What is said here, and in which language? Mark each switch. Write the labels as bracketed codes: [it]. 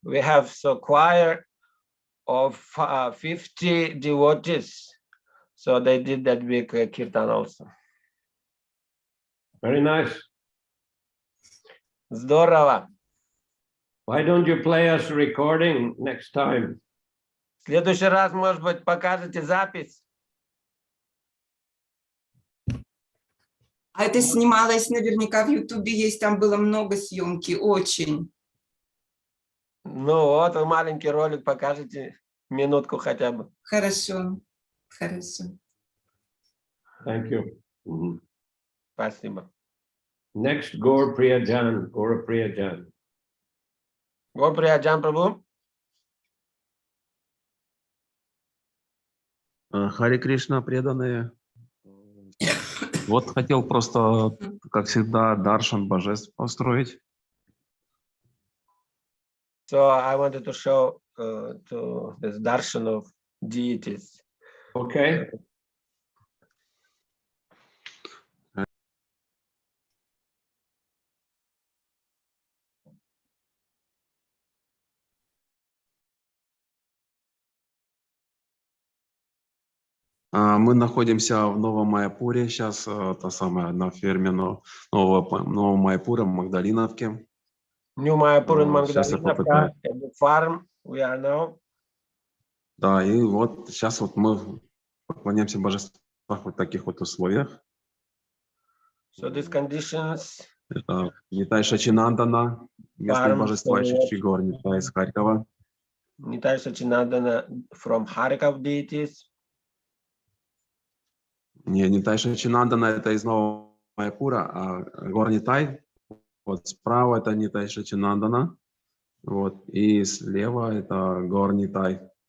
[en] We have so choir of 50 devotees. So they did that big kirtan also. Very nice. [ru] Здорово. [en] Why don't you play us a recording next time? [ru] В следующий раз, может быть, покажете запись. А это снималось наверняка в Ютубе, есть, там было много съемки, очень. Ну вот, вы маленький ролик покажете, минутку хотя бы. Хорошо, хорошо. [en] Thank you. [ru] Спасибо. [en] Next, Gaur Priyajan, Gaura Priyajan. Gaur Priyajan Prabhu. [ru] Харе Кришна, преданные. Вот хотел просто, как всегда, даршан божеств построить. [en] So I wanted to show to this darshan of deities. Okay. [ru] Мы находимся в Новом Майяпуре, сейчас та самая на ферме Нового Майяпура, в Магдалиновке. [en] New Mayapur in [ru] Сейчас я Mагдалиновка, попытаюсь. [en] the farm we are now. [ru] Да, и вот сейчас вот мы поклоняемся божествам в вот таких вот условиях. [en] So these conditions. [ru] Это Нитай Шачинандана, местные божества Шичигор, Нитай из Харькова. [en] Nitai Sachinandana from Harkov deities. [ru] Не, Нитай Шачинандана это из Нового Майяпура, а гор Нитай, вот справа это Нитай Шачинандана, вот, и слева это гор Нитай.